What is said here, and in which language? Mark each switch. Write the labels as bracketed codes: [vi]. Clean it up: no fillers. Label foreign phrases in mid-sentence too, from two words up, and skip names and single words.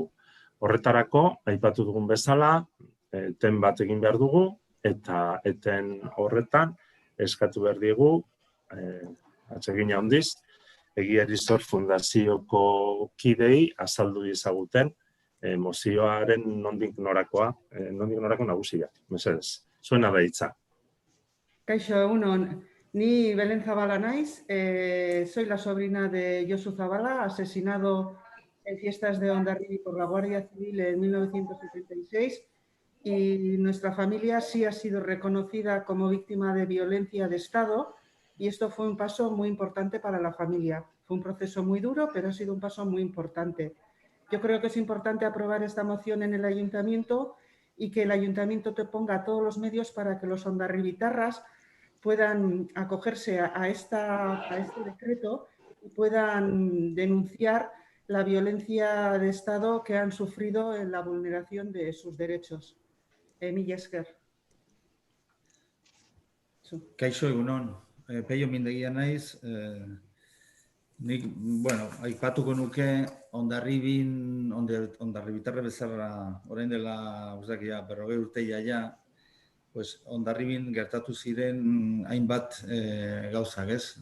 [eu] Horretarako, aipatu dugun bezala, eten bat egin behar dugu, eta eten horretan eskatu behar diegu, atsegin handiz, Egiari Zor Fundazioko kidei azaldu ezaguten mozioaren nondik norako nagusiak. Mesedez, zuena da hitza. Kaixo, egunon. Ni Belén Zabala naiz, [es] soy la sobrina de Josu Zabala, asesinado en fiestas de Hondarribia por la Guardia Civil en 1976, y nuestra familia sí ha sido reconocida como víctima de violencia de Estado, y esto fue un paso muy importante para la familia. Fue un proceso muy duro, pero ha sido un paso muy importante. Yo creo que es importante aprobar esta moción en el ayuntamiento y que el ayuntamiento te ponga todos los medios para que los hondarribitarras puedan acogerse a este decreto y puedan denunciar la violencia de Estado que han sufrido en la vulneración de sus derechos. [eu] Mila esker. Kaixo egunon, Peio mindegia naiz, nik, aipatuko nuke Hondarribitarre bezala, orain dela, usakia, 40 urte jaia, Hondarribin gertatu ziren hainbat gauzak, ez?